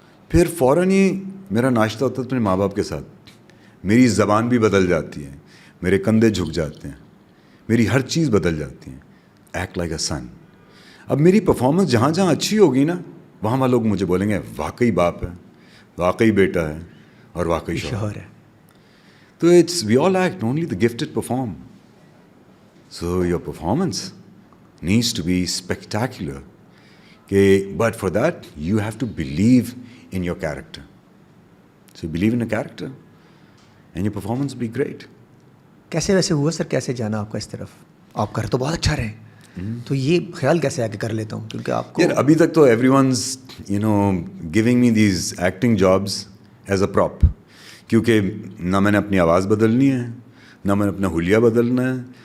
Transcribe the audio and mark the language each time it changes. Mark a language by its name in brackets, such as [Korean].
[Urdu] پھر فوراً ہی میرا ناشتہ ہوتا ہے اپنے ماں باپ کے ساتھ. میری زبان بھی بدل جاتی ہے, میرے کندھے جھک جاتے ہیں, میری ہر چیز بدل جاتی ہے. [English] Act like a son. [Urdu] اب میری پرفارمنس جہاں جہاں اچھی ہوگی نا, وہاں لوگ مجھے بولیں گے واقعی باپ ہے, واقعی بیٹا ہے, اور واقعی شوہر ہے. [English] تو it's we all act, only the gifted perform. So your performance needs to be spectacular. But for that you have to believe in your character. So you believe in a character and your performance will be great. [Urdu] کیسے ویسے ہوا سر, کیسے جانا آپ کا اس طرف؟ آپ کر تو بہت اچھا رہے ہیں, تو یہ خیال کیسے آ کے کر لیتا ہوں؟ کیونکہ آپ کو یار ابھی تک تو [English] Everyone's giving me these acting jobs as a prop. [Urdu] کیونکہ نہ میں نے اپنی آواز بدلنی ہے, نہ میں نے اپنا حلیہ بدلنا ہے.